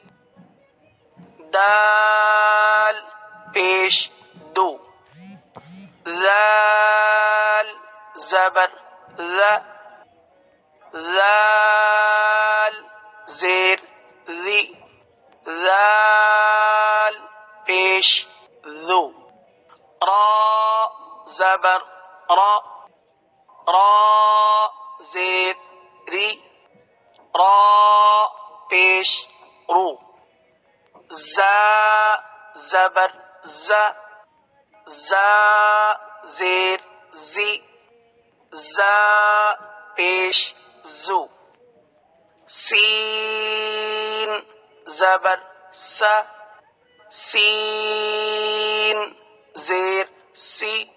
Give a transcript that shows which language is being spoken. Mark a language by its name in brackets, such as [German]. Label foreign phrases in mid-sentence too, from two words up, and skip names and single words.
[Urdu] دال پیش دو، ذال زبر ذا، ذال زیر ذی، ذال پیش ذو، را زبر را، را زیر ری، را پیش رو، زا زبر زا، زا زیر زی، زا پیش زو، سین زبر سا، سین زیر سی،